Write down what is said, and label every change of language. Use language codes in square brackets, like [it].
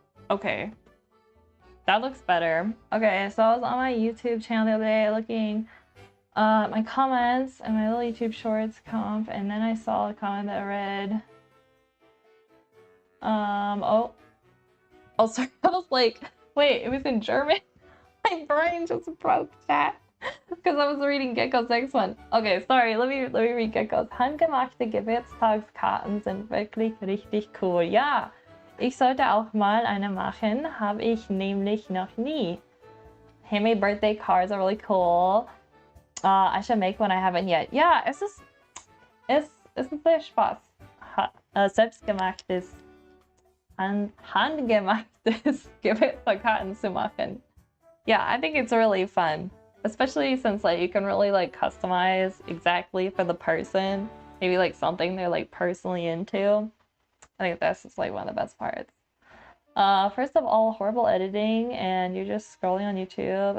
[en] Okay. That looks better. Okay, so I was on my YouTube channel the other day looking my comments and my little YouTube shorts comp, and then I saw a comment that read, oh, sorry, I was like, wait, it was in German? My brain just broke, chat, because I was reading Gecko's next one. Okay, sorry, let me read Gecko's. [de] Handgemachte Geburtstagskarten sind wirklich richtig cool. Ja, ich sollte auch mal eine machen, habe ich nämlich noch nie. [en] Handmade birthday cards are really cool. I should make one, I haven't yet. [de] Ja, es ist sehr Spaß. Selbstgemachtes, handgemachtes Geburtstagskarten zu machen. [en] Yeah, I think it's really fun, especially since like you can really like customize exactly for the person, maybe like something they're like personally into. I think that's just like one of the best parts. First of all, horrible editing, and you're just scrolling on YouTube.